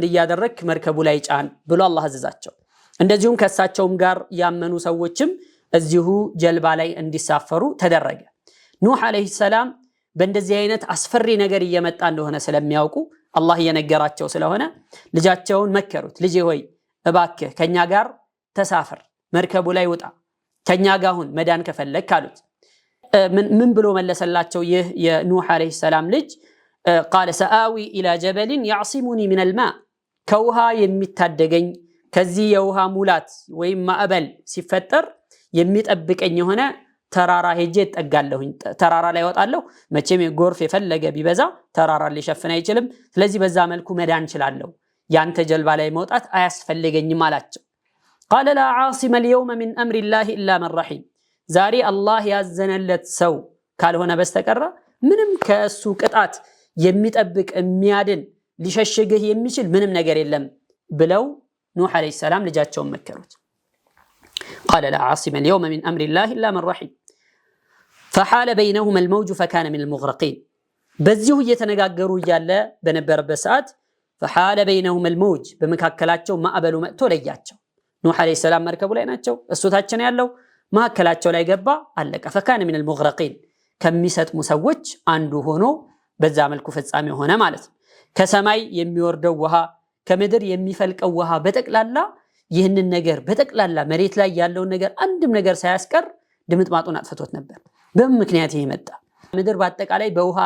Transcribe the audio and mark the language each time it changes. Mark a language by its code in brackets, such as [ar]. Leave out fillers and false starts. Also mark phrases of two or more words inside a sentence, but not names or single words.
[am] ያደረክ መርከቡ ላይ ጫን ብሎ አላህ አዘዛቸው እንደዚሁም ከሳቸውም ጋር ያመኑ ሰዎችም እዚሁ ጀልባ ላይ እንዲሳፈሩ ተደረገ ኑህ አለይሂ ሰላም በእንደዚህ አይነት አስፈሪ ነገር እየመጣ እንደሆነ ስለሚያውቁ አላህ እየነገራቸው ስለሆነ ልጃቸውን መከሩት ልጄ ሆይ እባክህ ከኛ ጋር ተሳፈር መርከቡ ላይ ውጣ ከኛ ጋር ሁን መዳን ከፈለክ አሉት ምን ብሎ መለሰላቸው ይህ የኑህ አለይሂ ሰላም ልጅ [ar] قال سآوي الى جبل يعصمني من الماء [am] ከውሃ የሚታደገኝ ከዚህ የውሃ ሙላት ወይም ማዕበል ሲፈጠር የሚጠብቀኝ የሆነ ተራራ ሄጄ እጠጋለሁኝ ተራራ ላይ ወጣለሁ መቼም ጎርፍ የፈለገ ቢበዛ ተራራ ሊሸፍን አይችልም ስለዚህ በዛ መልኩ መዳን ይችላልው ያንተ ጀልባ ላይ መውጣት አያስፈልገኝም አላቸው [ar] قال لا عاصم اليوم من امر الله الا من رحم [am] ዛሬ አላህ ያዘነለት ሰው ካልሆነ በስተቀር ምንም ከሱ ቅጣት የሚጠብቅ የሚያድን ሊሸሽግህ የሚችል ምንም ነገር የለም ብለው ኑህ አለይሂ ሰላም ልጃቸውን መከሩት [ar] قال لا عاصم اليوم من امر الله الا من رحم فحال بينهما الموج فكان من المغرقين [am] በዚሁ እየተነጋገሩ ያለ በነበረበት ሰዓት [ar] فحال بينهما الموج [am] በመካከላቸው ማዕበሉ መጥቶ ለያቸው ኑህ አለይሂ ሰላም መርከቡ ላይ ናቸው እሱ ታችን ያለው ማከላቸው ላይ ገባ አለቀ [ar] فكان من المغرقين [am] ከሚሰጥሙ ሰዎች አንዱ ሆኖ በዛ መልኩ ፍጻሜ ሆነ ማለት ነው ከሰማይ የሚወርደው ውሃ ከምድር የሚፈልቀው ውሃ በጠቅላላ ይህንን ነገር በጠቅላላ መሬት ላይ ያለውን ነገር አንድም ነገር ሳያስቀር ድምጥማጡን አጥፍቶት ነበር በምክንያት ይሄ መጣ ምድር በአጠቃላይ በውሃ